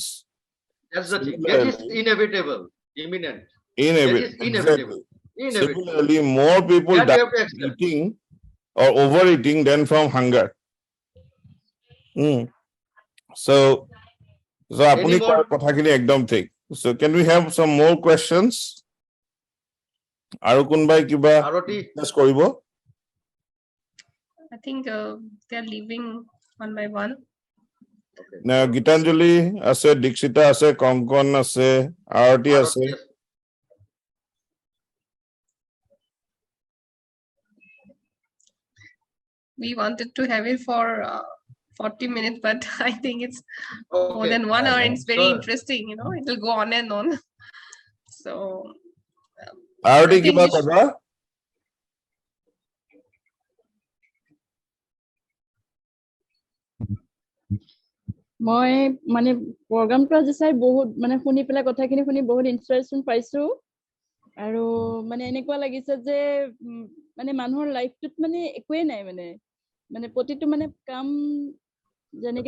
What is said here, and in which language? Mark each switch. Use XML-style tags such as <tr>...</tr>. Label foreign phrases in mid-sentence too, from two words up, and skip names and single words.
<en>That's the thing. That is Similarly, imminent. That is exactly. inevitable. Inevitable. Similarly, more people That you die have to from accept. eating or overeating than from hunger. So, Any</en> <as>apuni</as> <en>more?</en> <as>কথাখিনি একদম ঠিক.</as> <en>So, can we have some more questions?</en> <as>আৰু কোনবাই কিবা Aroti, discuss কৰিব?</as> <en>I think they're leaving one by one. okay.</en> <as>না গীতাঞ্জলি আছে, দীক্ষিতা আছে, কংকন আছে, আৰতি আছে.</as> <en>Aroti, yes. We wanted to have it for 40 minutes, but I think it's more Okay. than 1 hour. It's very So- interesting, it will go on and on. So</en> <as>আৰতি</as> <en>I think</en> <as>কিবা</as> <en>we should-</en> <as>কবা? মই মানে প্ৰগ্ৰামটো আজি চাই বহুত মানে শুনি পেলাই কথাখিনি শুনি বহুত ইনস্পিৰেশ্যন পাইছো আৰু মানে এনেকুৱা লাগিছে যে মানে মানুহৰ লাইফটোত মানে একোৱে নাই মানে মানে প্ৰতিটো মানে কাম যেনেকে</as>